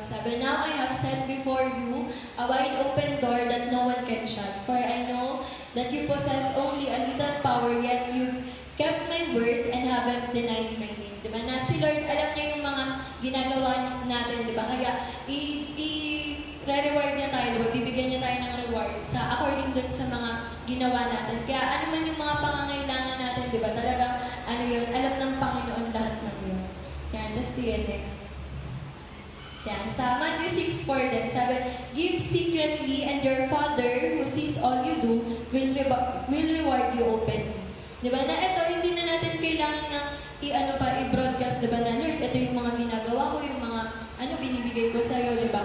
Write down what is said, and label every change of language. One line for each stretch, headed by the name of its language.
English: Sabi, "Now I have set before you a wide open door that no one can shut. For I know that you possess only a little power, yet you've kept my word and haven't denied my name."
Filipino: Diba? Na si Lord, alam niya yung mga ginagawa natin, diba? Kaya, i-reward niya tayo, diba? Bibigyan niya tayo ng reward according dun sa mga ginawa natin. Kaya, ano man yung mga pangangailangan natin, diba? Talaga, yun, alam ng Panginoon lahat ng yun.
English: Yan, let's see it next.
Filipino: Yan, sa Matthew 6:4 din, sabi,
English: "Give secretly, and your Father, who sees all you do, will reward you openly."
Filipino: Diba? Na ito, hindi na natin kailangan na i-broadcast, diba, na, "Lord, ito yung mga ginagawa ko, yung mga binibigay ko sa'yo," diba?